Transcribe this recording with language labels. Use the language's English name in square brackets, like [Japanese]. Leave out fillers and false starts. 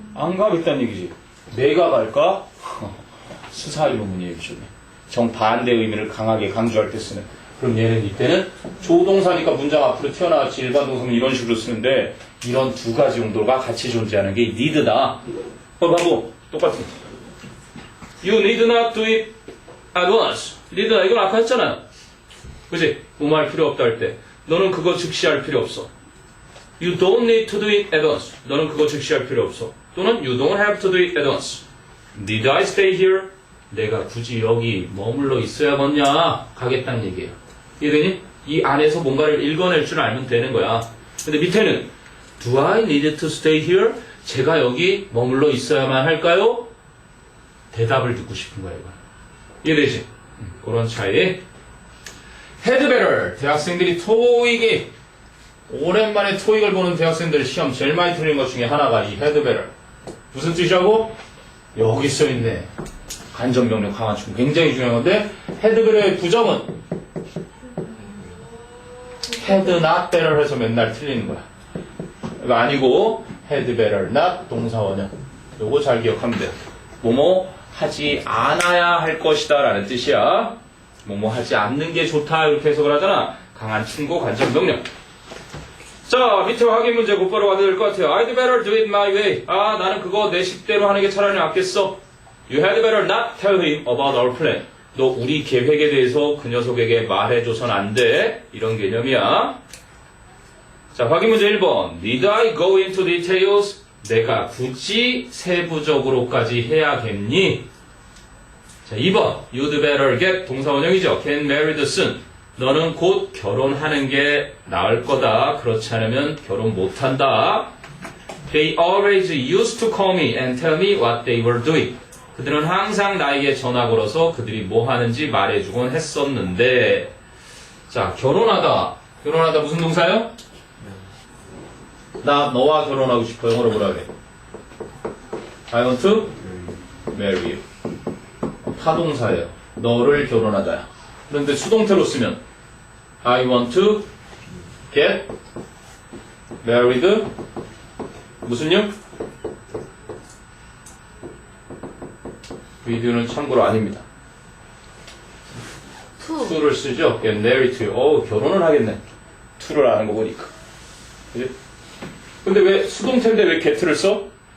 [Korean] 안 가겠다는 얘기지. 내가 갈까? 수사의문문이 얘기죠. 정반대 의미를 강하게 강조할 때 쓰는. 그럼 얘는 이때는 조동사니까 문장 앞으로 튀어나왔지. 일반 동사는 이런 식으로 쓰는데 이런 두 가지 용도가 같이 존재하는 게 need다. 바보 똑같아. [English] You need not do it at once. [Korean] need 이건 아까 했잖아. 그치? 뭐할 필요 없다 할 때. 너는 그거 즉시 할 필요 없어. [English] You don't need to do it at once. [Korean] 너는 그거 즉시 할 필요 없어. 또는 [English] you don't have to do it at once. Need I stay here? [Korean] 내가 굳이 여기 머물러 있어야겠냐? 가겠다는 얘기예요. 이해되니? 이 안에서 뭔가를 읽어낼 줄 알면 되는 거야. 근데 밑에는 [English] Do I need to stay here? [Korean] 제가 여기 머물러 있어야만 할까요? 대답을 듣고 싶은 거야, 이거. 이해되지? 그런 차이. Had better. 대학생들이 토익이 오랜만에 토익을 보는 대학생들 시험 제일 많이 틀린 것 중에 하나가 이 had better. 무슨 뜻이라고? 여기 써있네. 간접명령 강한 충 굉장히 중요한 건데 had better의 부정은 had not better 해서 맨날 틀리는 거야. 이거 아니고 had better not 동사원형. 요거 잘 기억하면 돼요. 뭐뭐 하지 않아야 할 것이다 라는 뜻이야. 뭐뭐 하지 않는 게 좋다 이렇게 해석을 하잖아. 강한 충고 간접명령. 자, 밑에 확인 문제 곧바로 가도 될 것 같아요. [English] I'd better do it my way. [Korean] 아, 나는 그거 내 식대로 하는 게 차라리 낫겠어. [English] You had better not tell him about our plan. [Korean] 너 우리 계획에 대해서 그 녀석에게 말해줘선 안 돼. 이런 개념이야. 자, 확인 문제 1번. [English] Need I go into details? [Korean] 내가 굳이 세부적으로까지 해야겠니? 자, 2번. [English] You'd better get [Korean] 동사원형이죠. [English] Get married soon. [Korean] 너는 곧 결혼하는 게 나을 거다. 그렇지 않으면 결혼 못한다. [English] They always used to call me and tell me what they were doing. [Korean] 그들은 항상 나에게 전화 걸어서 그들이 뭐 하는지 말해주곤 했었는데. 자, 결혼하다. 결혼하다 무슨 동사요? 나 너와 결혼하고 싶어. 영어로 뭐라 그래? [English] I want to marry you. [Korean] 타동사예요. 너를 결혼하다. 그런데 수동태로 쓰면 [English] I want to get married [Korean] 무슨요? with는 참고로 아닙니다. to를 쓰죠. [English] get married to you. [Korean] 결혼을 하겠네. to를 아는 거 보니까. 그지? 근데 왜 수동태인데 왜 get를 써?